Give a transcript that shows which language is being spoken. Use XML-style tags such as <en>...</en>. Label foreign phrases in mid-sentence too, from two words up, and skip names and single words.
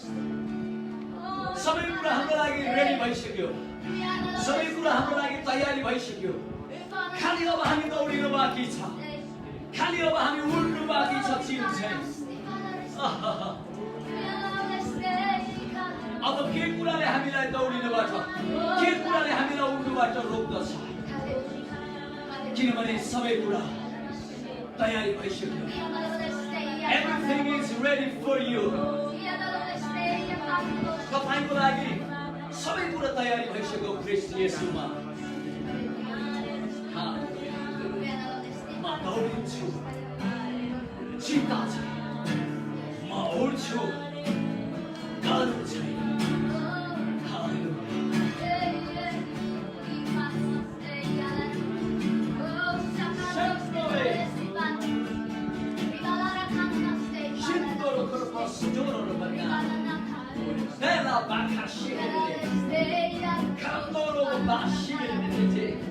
<ne>सबै कुरा हाम्रो लागि रेडी भइसक्यो सबै कुरा हाम्रो लागि तयारी भइसक्यो खाली अब हामी दौडिनु बाँकी छ खाली अब हामी उड्नु बाँकी छ चिर चाहिँ अब के कुराले हामीलाई दौडिनुबाट के कुराले हामीलाई उड्नुबाट रोक्दछ किनभने सबै कुरा तयारी भइसक्यो</ne> <en>Everything is ready for you.</en> <ne>तपाईको लागि सबै कुरा तयारी भइसक्यो ख्रीष्ट येशूमा म दौडिन्छु चिन्ता छैन म उड्छु डर छैन Bella bacca Candolo bascire</ne>